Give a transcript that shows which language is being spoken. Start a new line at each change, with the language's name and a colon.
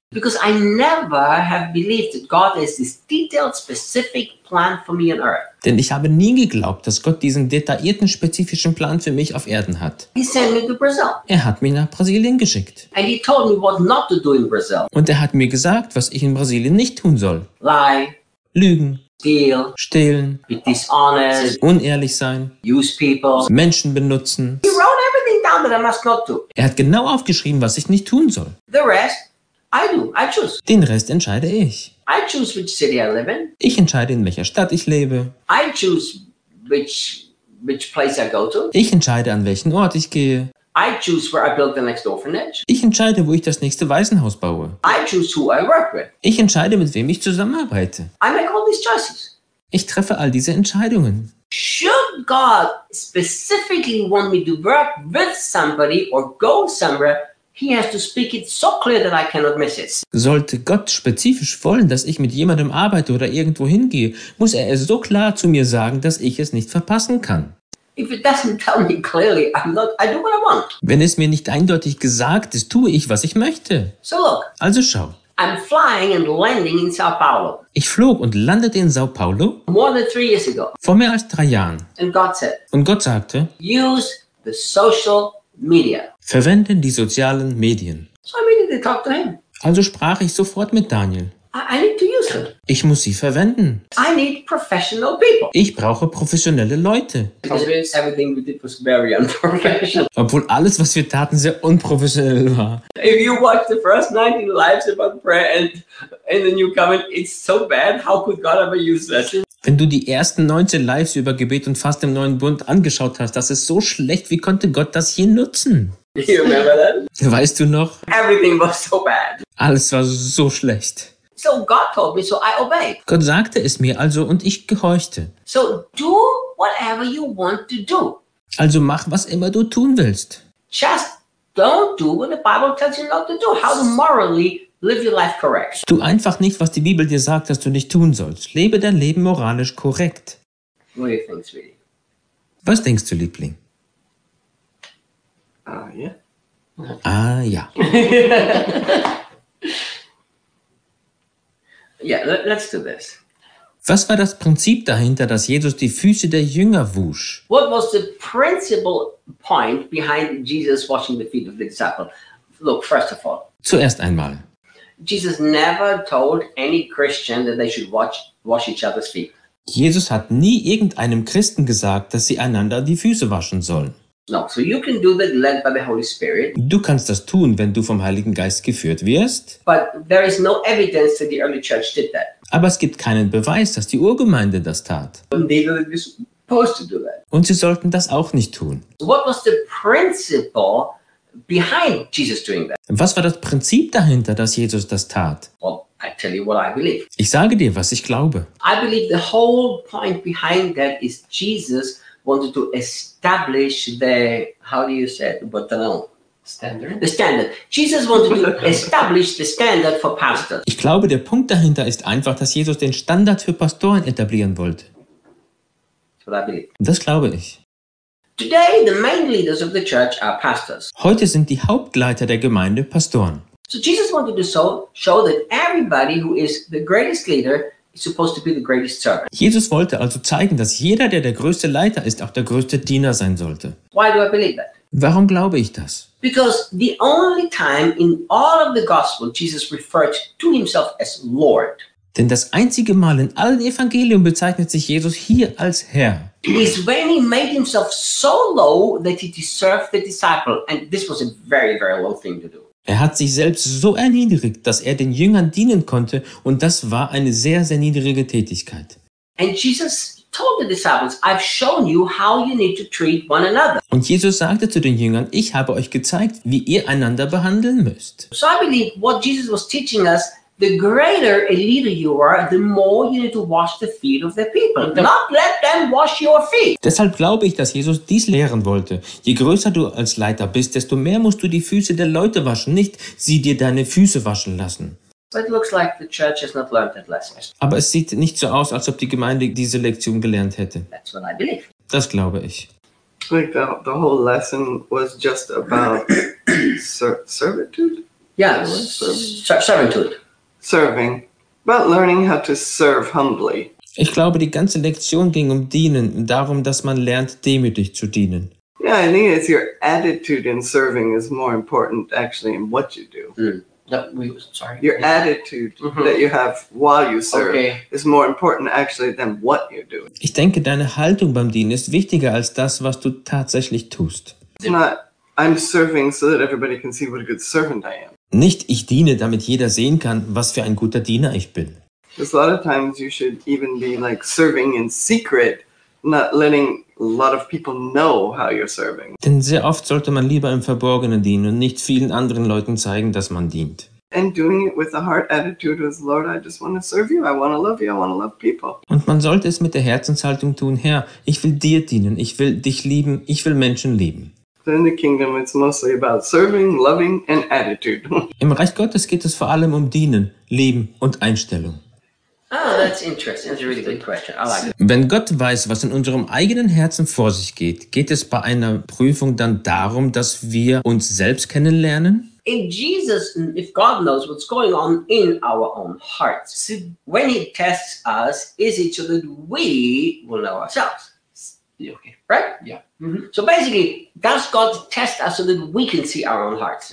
English: Because I never have believed that God has this detailed, specific plan for me on earth.
German: Denn ich habe nie geglaubt, dass Gott diesen detaillierten, spezifischen Plan für mich auf Erden hat.
English: He sent me to Brazil.
German: Er hat mich nach Brasilien geschickt.
English: And he told me what not to do in Brazil.
German: Und er hat mir gesagt, was ich in Brasilien nicht tun soll.
English: Lie.
German: Lügen.
English: Steal.
German: Stehlen.
English: Be dishonest.
German: Unehrlich sein.
English: Use people.
German: Menschen benutzen.
English: He wrote everything down that I must not do.
German: Er hat genau aufgeschrieben, was ich nicht tun soll.
English: The rest. I do. I choose.
German: Den Rest entscheide ich.
English: I choose which city I live in.
German: Ich entscheide, in welcher Stadt ich lebe.
English: I choose which place I go to.
German: Ich entscheide, an welchen Ort ich gehe.
English: I choose where I build the next orphanage.
German: Ich entscheide, wo ich das nächste Waisenhaus baue.
English: I choose who I work with.
German: Ich entscheide, mit wem ich zusammenarbeite.
English: I make all these choices.
German: Ich treffe all diese Entscheidungen.
English: Should God specifically want me to work with somebody or go somewhere? He has to speak it so clear that I cannot miss it.
German: Sollte Gott spezifisch wollen, dass ich mit jemandem arbeite oder irgendwo hingehe, muss er es so klar zu mir sagen, dass ich es nicht verpassen kann.
English: If it doesn't tell me clearly, I do what I want.
German: Wenn es mir nicht eindeutig gesagt ist, tue ich, was ich möchte.
English: So look.
German: Also schau.
English: I'm flying and landing in Sao Paulo.
German: Ich flog und landete in Sao Paulo.
English: More than 3 years ago.
German: Vor mehr als 3 Jahren.
English: And God said.
German: Und Gott sagte.
English: Use the social media.
German: Verwenden die sozialen Medien.
English: So immediately talk to him.
German: Also sprach ich sofort mit Daniel.
English: I need to use it.
German: Ich muss sie verwenden.
English: I need professional people.
German: Ich brauche professionelle Leute.
English: Everything we did was very unprofessional.
German: Obwohl alles, was wir taten, sehr unprofessionell war.
English: If you watch the first 19 lives about prayer and the new covenant, it's so bad. How could God ever use that?
German: Wenn du die ersten 19 Lives über Gebet und Fasten im Neuen Bund angeschaut hast, das ist so schlecht, wie konnte Gott das hier nutzen?
English: You remember that?
German: Weißt du noch?
English: Everything was so bad.
German: Alles war so schlecht.
English: So God told me, so I obeyed.
German: Gott sagte es mir also und ich gehorchte.
English: So do whatever you want to do.
German: Also mach, was immer du tun willst.
English: Just don't do what the Bible tells you not to do. How to morally live your life correct.
German: Tu einfach nicht, was die Bibel dir sagt, dass du nicht tun sollst. Lebe dein Leben moralisch korrekt.
English: What do you think, sweetie?
German: Was denkst du, Liebling?
English: Ah, yeah.
German: Ah, ja.
English: Yeah, let's do this.
German: Was war das Prinzip dahinter, dass Jesus die Füße der Jünger wusch?
English: What was the principal point behind Jesus washing the feet of the disciples? Look, first of all.
German: Zuerst einmal.
English: Jesus never told any Christian that they should wash each other's feet.
German: Jesus hat nie irgendeinem Christen gesagt, dass sie einander die Füße waschen sollen.
English: No, so you can do that led by the Holy Spirit.
German: Du kannst das tun, wenn du vom Heiligen Geist geführt wirst.
English: But there is no evidence that the early church did that.
German: Aber es gibt keinen Beweis, dass die Urgemeinde das tat.
English: And they were supposed to do that.
German: Und sie sollten das auch nicht tun.
English: So what was the principle behind Jesus doing that?
German: Was war das Prinzip dahinter, dass Jesus das tat?
English: Well, I tell you what I believe.
German: Ich sage dir, was ich glaube.
English: I believe the whole point behind that is Jesus wanted to establish the, how do you say it, but I don't know. Standard? The standard. Jesus wanted to establish the standard for pastors.
German: Ich glaube, der Punkt dahinter ist einfach, dass Jesus den Standard für Pastoren etablieren wollte.
English: That's what I believe.
German: Das glaube ich.
English: Today the main leaders of the church are pastors.
German: Heute sind die Hauptleiter der Gemeinde Pastoren.
English: So Jesus wanted to show that everybody who is the greatest leader is supposed to be the greatest servant.
German: Jesus wollte also zeigen, dass jeder, der größte Leiter ist, auch der größte Diener sein sollte.
English: Why do I believe that?
German: Warum glaube ich das?
English: Because the only time in all of the gospel Jesus referred to himself as Lord.
German: Denn das einzige Mal in allen Evangelien bezeichnet sich Jesus hier als Herr.
English: Is when he made himself so low that he deserved the disciple, and this was a very, very low thing to do.
German: Er hat sich selbst so erniedrigt, dass er den Jüngern dienen konnte, und das war eine sehr, sehr niedrige Tätigkeit.
English: And Jesus told the disciples, "I've shown you how you need to treat one another."
German: Und Jesus sagte zu den Jüngern, "Ich habe euch gezeigt, wie ihr einander behandeln müsst."
English: So I believe what Jesus was teaching us. The greater a leader you are, the more you need to wash the feet of the people. Not let them wash your feet.
German: Deshalb glaube ich, dass Jesus dies lehren wollte. Je größer du als Leiter bist, desto mehr musst du die Füße der Leute waschen, nicht sie dir deine Füße waschen lassen.
English: But it looks like the church has not learned that lesson.
German: Aber es sieht nicht so aus, als ob die Gemeinde diese Lektion gelernt hätte.
English: That's what I believe.
German: Das glaube ich.
English: Like the whole lesson was just about servitude? Yes, servitude. Serving, but learning how to serve humbly.
German: Ich glaube, die ganze Lektion ging um Dienen und darum, dass man lernt, demütig zu dienen.
English: Yeah, I think it's your attitude in serving is more important, actually, in what you do. Attitude that you have while you serve is more important, actually, than what you do.
German: Ich denke, deine Haltung beim Dienen ist wichtiger als das, was du tatsächlich tust.
English: I'm serving so that everybody can see what a good servant I am.
German: Nicht, ich diene, damit jeder sehen kann, was für ein guter Diener ich bin.
English: There's a lot of times you should even be like serving in secret, not letting a lot of people know how you're serving.
German: Denn sehr oft sollte man lieber im Verborgenen dienen und nicht vielen anderen Leuten zeigen, dass man dient.
English: And doing it with a heart attitude is, Lord, I just want to serve you, I want to love you, I want to love people.
German: Und man sollte es mit der Herzenshaltung tun, Herr, ich will dir dienen, ich will dich lieben, ich will Menschen lieben.
English: So in the kingdom it's mostly about serving, loving and attitude.
German: Im Reich Gottes geht es vor allem um Dienen, Leben und Einstellung.
English: Oh, that's interesting. That's a really good question. I like it.
German: Wenn Gott weiß, was in unserem eigenen Herzen vor sich geht, geht es bei einer Prüfung dann darum, dass wir uns selbst kennenlernen?
English: If Jesus, if God knows what's going on in our own hearts, when he tests us, is it so that we will know ourselves? Okay. Right? Yeah. So basically, does God test us so that we can see our own hearts?